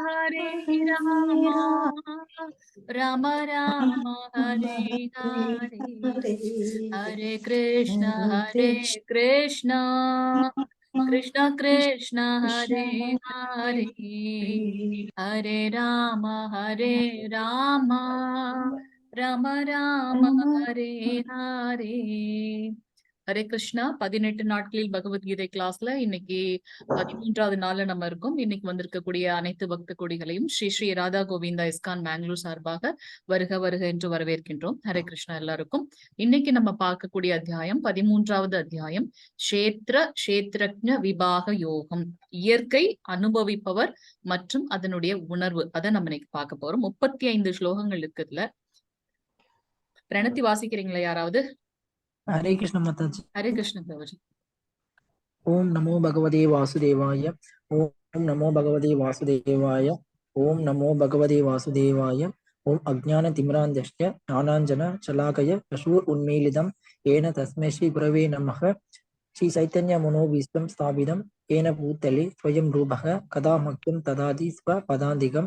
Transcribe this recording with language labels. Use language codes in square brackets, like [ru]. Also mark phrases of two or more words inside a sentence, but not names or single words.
[sa] राम राम हरे हरे हरे कृष्ण कृष्ण कृष्ण हरे हरे हरे राम राम राम हरे हरे ஹரே கிருஷ்ணா. [ta] 18 நாட்களில் பகவத்கீதை கிளாஸ்ல இன்னைக்கு 13வது நாள்ல நம்ம இருக்கோம். இன்னைக்கு வந்திருக்கக்கூடிய அனைத்து பக்த கொடிகளையும் ஸ்ரீ ஸ்ரீ ராதா கோவிந்தா இஸ்கான் பெங்களூர் சார்பாக வருக வருக என்று வரவேற்கின்றோம். ஹரே கிருஷ்ணா எல்லாருக்கும். இன்னைக்கு நம்ம பார்க்கக்கூடிய அத்தியாயம் 13வது அத்தியாயம் க்ஷேத்ரஜ்ஞ விபாக யோகம், இயற்கை அனுபவிப்பவர் மற்றும் அதனுடைய உணர்வு. அதை நம்ம இன்னைக்கு பார்க்க போறோம். 35 ஸ்லோகங்கள் இருக்குதுல. பிரணத்தி வாசிக்கிறீங்களா யாராவது? [hi] हरे कृष्ण माताजी। हरे कृष्ण प्रभुजी। [sa] ओम नमो भगवते वासुदेवाय। ओम नमो भगवते वासुदेवाय। ओम नमो भगवते वासुदेवाय। ओम अज्ञानतिमिरान्धस्य ज्ञानाञ्जन शलाकय चक्षुरुन्मीलितं येन तस्मै श्री गुरवे नमः। श्री चैतन्य मनोभीष्टं स्थापितं येन भूतले स्वयं रूपः कदा मह्यं ददाति स्वपदान्तिकं।